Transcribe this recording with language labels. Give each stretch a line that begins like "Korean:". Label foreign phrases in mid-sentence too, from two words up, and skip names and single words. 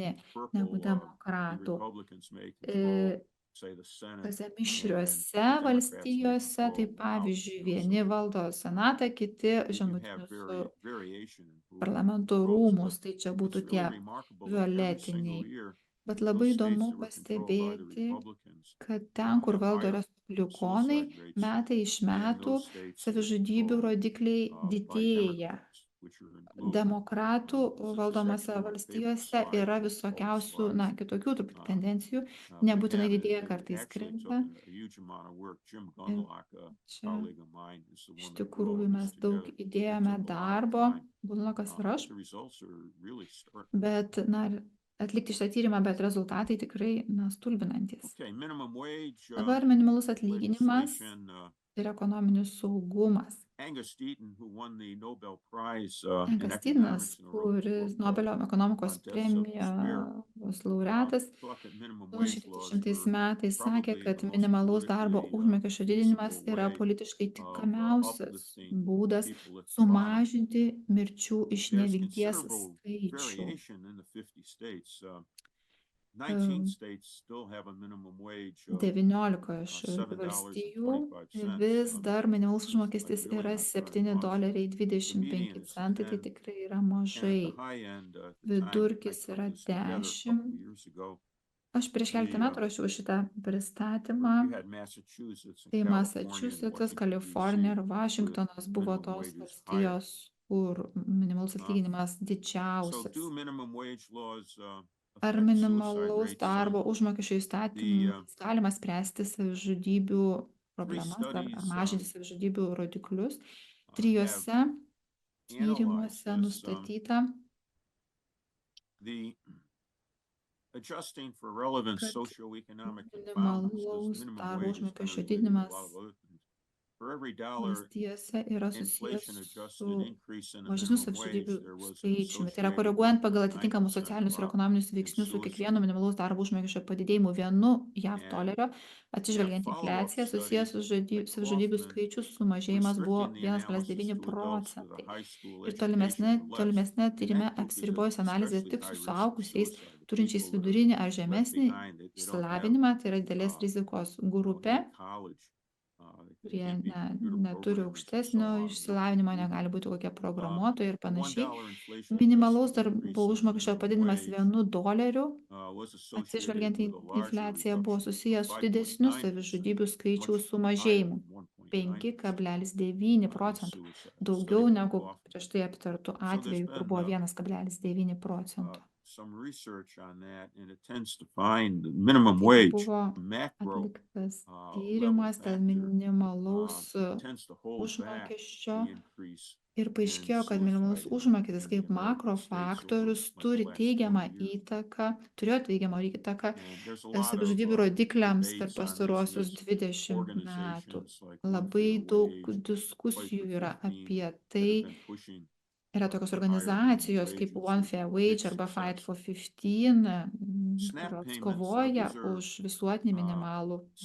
English: In purple,
Lithuanian: negu
English: the
Lithuanian: demokratų.
English: Republicans may control, say, the Senate,
Lithuanian: Tose
English: and
Lithuanian: mišriose
English: the Democrats may
Lithuanian: valstijose, tai
English: control the House,
Lithuanian: pavyzdžiui,
English: you know,
Lithuanian: vieni
English: so
Lithuanian: valdo senatą, kiti
English: you can have
Lithuanian: žemutinius
English: variation in who
Lithuanian: parlamento
English: controls,
Lithuanian: rūmus,
English: but
Lithuanian: tai čia
English: it's
Lithuanian: būtų
English: really
Lithuanian: tie
English: remarkable that every
Lithuanian: violetiniai.
English: single year
Lithuanian: Bet
English: those
Lithuanian: labai
English: states
Lithuanian: įdomu
English: that were controlled by the
Lithuanian: pastebėti,
English: Republicans
Lithuanian: kad ten, kur
English: have
Lithuanian: valdo
English: higher
Lithuanian: respublikonai,
English: suicide rates
Lithuanian: metai iš
English: than
Lithuanian: metų
English: those states that are
Lithuanian: savižudybių
English: controlled
Lithuanian: rodikliai
English: by
Lithuanian: didėja.
English: Democrats, which are in blue.
Lithuanian: Demokratų
English: This is
Lithuanian: valdomose
English: actually my favorite
Lithuanian: valstijose
English: slide
Lithuanian: yra
English: of all the
Lithuanian: visokiausių,
English: slides.
Lithuanian: na, kitokių truputį tendencijų,
English: What we
Lithuanian: nebūtinai
English: have is
Lithuanian: didėja,
English: it
Lithuanian: kartais
English: actually took
Lithuanian: krenta.
English: a huge amount of work. Jim Gunlock, a
Lithuanian: Čia
English: colleague of mine, is the
Lithuanian: iš
English: one that put all
Lithuanian: tikrųjų mes
English: this
Lithuanian: daug
English: together. It
Lithuanian: įdėjome
English: took a lot of
Lithuanian: darbo,
English: time.
Lithuanian: Gunlokas ir aš,
English: The results are really stark.
Lithuanian: bet, na, atlikti šitą tyrimą, bet rezultatai tikrai, na, stulbinantis.
English: Okay, minimum wage
Lithuanian: Dabar minimalus atlyginimas
English: legislation.
Lithuanian: ir ekonominis saugumas.
English: Angus Deaton, who won the Nobel Prize in
Lithuanian: Enkas Tydinas,
English: economics, wrote a
Lithuanian: kuris
English: book,
Lithuanian: Nobelio ekonomikos
English: on deaths of despair,
Lithuanian: premijos laureatas,
English: thought that minimum wage laws
Lithuanian: 2010
English: were
Lithuanian: metais sakė,
English: probably
Lithuanian: kad
English: the most
Lithuanian: minimalaus darbo
English: politically,
Lithuanian: užmokesčio didinimas
English: feasible
Lithuanian: yra
English: way
Lithuanian: politiškai
English: of
Lithuanian: tinkamiausias
English: uplifting
Lithuanian: būdas
English: people at the bottom.
Lithuanian: sumažinti mirčių iš
English: There's
Lithuanian: nevilties
English: considerable
Lithuanian: skaičių.
English: variation in the 50 states. 19 states still have a minimum wage of
Lithuanian: 19 iš valstijų
English: $7.25.
Lithuanian: vis dar minimalus užmokestis
English: really
Lithuanian: yra
English: not very much.
Lithuanian: $7.25,
English: median is
Lithuanian: tai
English: 10.
Lithuanian: tikrai yra
English: And at
Lithuanian: mažai.
English: the high end, at the time I
Lithuanian: Vidurkis
English: put
Lithuanian: yra
English: this together a
Lithuanian: 10.
English: couple years ago,
Lithuanian: Aš prieš keletą metų rašiau šitą pristatymą.
English: you had Massachusetts and
Lithuanian: Tai
English: California and
Lithuanian: Massachusetts'as,
English: Washington,
Lithuanian: Kalifornija ir
English: D.C.
Lithuanian: Vašingtonas buvo
English: minimum
Lithuanian: tos
English: wages
Lithuanian: valstijos, kur minimalus atlyginimas
English: So
Lithuanian: didžiausias.
English: do minimum wage laws
Lithuanian: Ar
English: affect suicide
Lithuanian: minimalaus
English: rates?
Lithuanian: darbo užmokesčio įstatymais galima spręsti savižudybių problemas ar
English: studies,
Lithuanian: mažinti savižudybių rodiklius.
English: have
Lithuanian: 3 tyrimuose
English: analyzed this,
Lithuanian: nustatyta,
English: the adjusting for relevant
Lithuanian: kad
English: socioeconomic confounders, 'cause
Lithuanian: minimalaus
English: minimum
Lithuanian: darbo
English: wage is kind of
Lithuanian: užmokesčio
English: related to a
Lithuanian: didinimas
English: lot of other things. For every dollar
Lithuanian: valstijose yra susijęs
English: inflation adjusted
Lithuanian: su
English: increase in the
Lithuanian: mažesniu
English: minimum wage,
Lithuanian: savižudybių
English: there was an
Lithuanian: skaičiumi. Tai yra
English: associated
Lithuanian: koreguojant pagal atitinkamus
English: 9%
Lithuanian: socialinius ir
English: drop
Lithuanian: ekonominius
English: in
Lithuanian: veiksnius su
English: suicide.
Lithuanian: kiekvienu minimalaus darbo užmokesčio padidėjimu 1 JAV
English: And
Lithuanian: dolerio, atsižvelgiant į
English: follow-up
Lithuanian: infliaciją,
English: study
Lithuanian: susijęs su
English: by
Lithuanian: savižudybių
English: Kaufman
Lithuanian: skaičių sumažėjimas buvo
English: restricting the analysis
Lithuanian: 1,9
English: to adults with a
Lithuanian: procentai.
English: high school
Lithuanian: Ir
English: education or less.
Lithuanian: tolimesnė
English: And
Lithuanian: tyrime
English: that group is at
Lithuanian: apsiribojus analizė
English: especially
Lithuanian: tik
English: high
Lithuanian: su
English: risk of
Lithuanian: suaugusiais,
English: suicide. The
Lithuanian: turinčiais
English: people that are
Lithuanian: vidurinį ar
English: left
Lithuanian: žemesnį
English: behind, they don't have,
Lithuanian: išsilavinimą, tai yra didelės rizikos grupė,
English: no college, they
Lithuanian: kurie
English: can't be computer
Lithuanian: neturi
English: programmers and so
Lithuanian: aukštesnio
English: on. They don't
Lithuanian: išsilavinimo,
English: do
Lithuanian: negali būti kokie programuotojai ir
English: the
Lithuanian: panašiai.
English: $1 inflation
Lithuanian: Minimalaus
English: adjusted
Lithuanian: darbo
English: increase in the
Lithuanian: užmokesčio
English: minimum
Lithuanian: padidinimas
English: wage,
Lithuanian: 1 doleriu,
English: was associated
Lithuanian: atsižvelgiant į
English: with a larger
Lithuanian: infliaciją, buvo
English: reduction
Lithuanian: susijęs
English: of
Lithuanian: su didesniu
English: 5.9%,
Lithuanian: savižudybių skaičiaus
English: much higher
Lithuanian: sumažėjimu
English: than 1.9%
Lithuanian: 5,9 procentų,
English: suicide.
Lithuanian: daugiau
English: Study by
Lithuanian: negu
English: Kaufman.
Lithuanian: prieš tai aptartų
English: there's
Lithuanian: atvejų, kur
English: been,
Lithuanian: buvo 1,9 procentų.
English: Some research on that, and it tends to find the minimum
Lithuanian: Taigi
English: wage
Lithuanian: buvo
English: macro
Lithuanian: atliktas
English: level
Lithuanian: tyrimas dėl
English: factor
Lithuanian: minimalaus
English: tends to hold back
Lithuanian: užmokesčio
English: the increase
Lithuanian: ir paaiškėjo, kad minimalus
English: suicide
Lithuanian: užmokestis
English: in
Lithuanian: kaip
English: the American
Lithuanian: makrofaktorius
English: states over, like,
Lithuanian: turi
English: the last
Lithuanian: teigiamą
English: 20 years.
Lithuanian: įtaką, turėjo teigiamą įtaką
English: And there's a lot of,
Lithuanian: savižudybių rodikliams per
English: debates on this,
Lithuanian: pastaruosius
English: and
Lithuanian: 20 metų.
English: organizations like One
Lithuanian: Labai
English: Fair
Lithuanian: daug
English: Wage, Fight
Lithuanian: diskusijų
English: for
Lithuanian: yra
English: 15
Lithuanian: apie
English: that
Lithuanian: tai.
English: have been pushing
Lithuanian: Yra tokios
English: for higher minimum
Lithuanian: organizacijos kaip
English: wages,
Lithuanian: One
English: which
Lithuanian: Fair
English: were
Lithuanian: Wage
English: big
Lithuanian: arba Fight
English: success.
Lithuanian: for 15,
English: SNAP
Lithuanian: kurios
English: payments,
Lithuanian: kovoja
English: these are,
Lithuanian: už visuotinį minimalų darbo